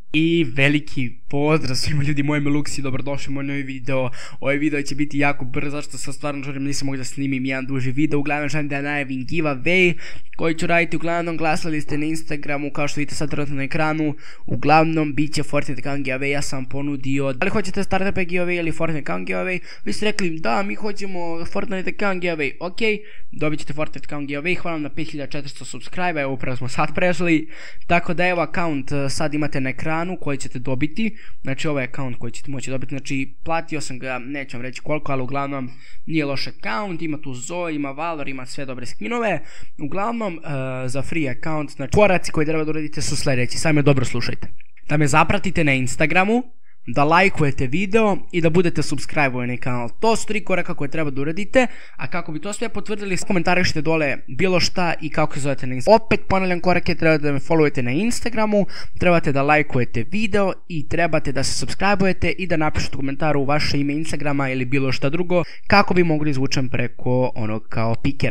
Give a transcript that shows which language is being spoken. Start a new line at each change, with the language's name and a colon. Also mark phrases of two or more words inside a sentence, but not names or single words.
Bosnian: I veliki pozdrav svima ljudi, moje Meluksi, dobrodošli u moj novi video. Ovaj video će biti jako brzo, zašto sam stvarno želim, nisam mogao da snimim jedan duži video. Uglavnom želim da najavim giveaway koji ću raditi. Uglavnom glasali ste na Instagramu, kao što vidite sad trenutno na ekranu. Uglavnom bit će
English: Fortnite account giveaway,
Bosnian: ja sam ponudio da li hoćete
English: starter pack giveaway
Bosnian: ili
English: Fortnite account giveaway.
Bosnian: Vi ste rekli da mi hoćemo
English: Fortnite account giveaway,
Bosnian: ok, dobit ćete
English: Fortnite account giveaway.
Bosnian: Hvala vam na 5400 subscribe, evo upravo smo sad prešli. Tako da evo account sad imate na ekranu koji ćete dobiti. Znači ovaj account koji ćete moći dobiti, znači platio sam ga, neću vam reći koliko, ali uglavnom nije loš account, ima tu Zoe, ima Valor, ima sve dobre skinove. Uglavnom za
English: free account,
Bosnian: znači koraci koji treba da uradite su sljedeći, sami dobro slušajte. Da me zapratite na Instagramu, da lajkujete video i da budete subscribe-ovani na kanal. To su 3 koraka koje treba da uradite, a kako bi to sve potvrdili, komentarišite dole bilo šta i kako se zovete na Instagramu. Opet ponavljam korake, trebate da me followujete na Instagramu, trebate da lajkujete video i trebate da se subscribe-ujete i da napišete u komentaru vaše ime Instagrama ili bilo šta drugo kako bi mogli izvučem preko onog kao pikera.